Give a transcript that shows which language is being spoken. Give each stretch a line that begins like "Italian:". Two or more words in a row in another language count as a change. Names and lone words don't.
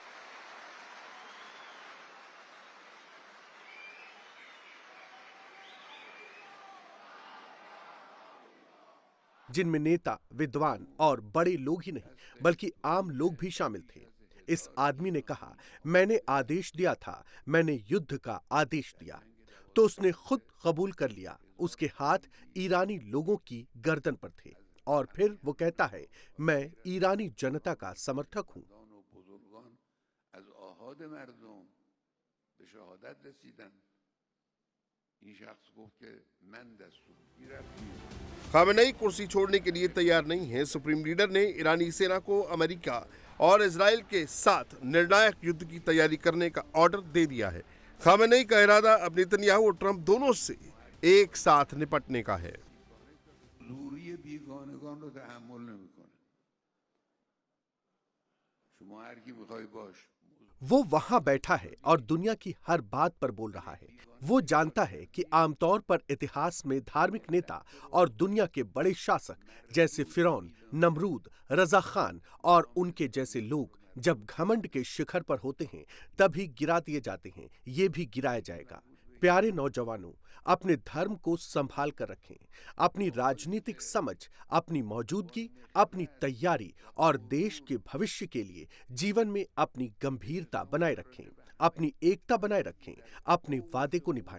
Hindi: जिनमें नेता, विद्वान और बड़े लोग ही नहीं बल्कि आम लोग भी शामिल थे। इस आदमी ने कहा, मैंने आदेश दिया था, मैंने युद्ध का आदेश दिया, तो उसने खुद कबूल कर लिया। उसके हाथ ईरानी लोगों की गर्दन पर थे और फिर वो कहता है, मैं ईरानी जनता का समर्थक हूं।
Persian: بزرگان از آحاد مردم به شهادت رسیدن. این شخص گفت که من دستور می‌رفتم
Hindi: खामेनेई कुर्सी छोड़ने के लिए तैयार नहीं है। सुप्रीम लीडर ने ईरानी सेना को अमेरिका और इजराइल के साथ निर्णायक युद्ध की तैयारी करने का ऑर्डर दे दिया है। खामेनेई का इरादा अब नेतन्याहू और ट्रंप दोनों से एक साथ निपटने का है।
Persian: زوری بیگانگان رو تحمل نمی‌کنه. شما هر کی می‌خوای باش.
Hindi: वो वहां बैठा है और दुनिया की हर बात पर बोल रहा है। वो जानता है कि आमतौर पर इतिहास में धार्मिक नेता और दुनिया के बड़े शासक जैसे फिरौन, नमरूद, रजा खान और उनके जैसे लोग जब घमंड के शिखर पर होते हैं तभी गिरा दिए जाते हैं। ये भी गिराया जाएगा। प्यारे नौजवानों, अपने धर्म को संभाल कर रखें। अपनी राजनीतिक समझ, अपनी मौजूदगी, अपनी तैयारी और देश के भविष्य के लिए जीवन में अपनी गंभीरता बनाए रखें, अपनी एकता बनाए रखें, अपने वादे को निभाएं।